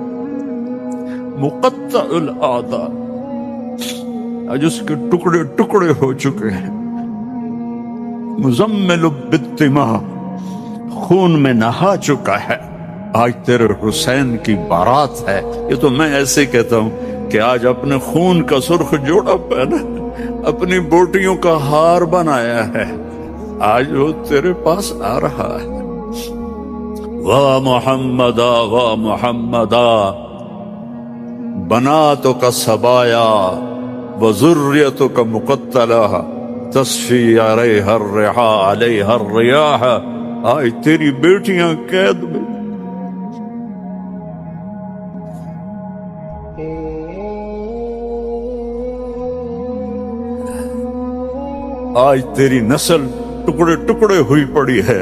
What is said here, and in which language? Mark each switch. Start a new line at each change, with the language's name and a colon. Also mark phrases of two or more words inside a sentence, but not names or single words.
Arabic: مقطع الاعضاء،
Urdu: آج اس کے ٹکڑے ٹکڑے ہو چکے ہیں،
Arabic: مزمل بالدماء،
Urdu: خون میں نہا چکا ہے، آج تیرے حسین کی بارات ہے۔ یہ تو میں ایسے کہتا ہوں کہ آج اپنے خون کا سرخ جوڑا پہنا، اپنی بوٹیوں کا ہار بنایا ہے، آج وہ تیرے پاس آ رہا ہے،
Arabic: وا محمدا وا محمدا بناتک سبایا وذریتک مقتلہ تصفی علیہا الرحا علیہا الریاح.
Urdu: آج تیری بیٹیاں قید میں، آج تیری نسل ٹکڑے ٹکڑے ہوئی پڑی ہے.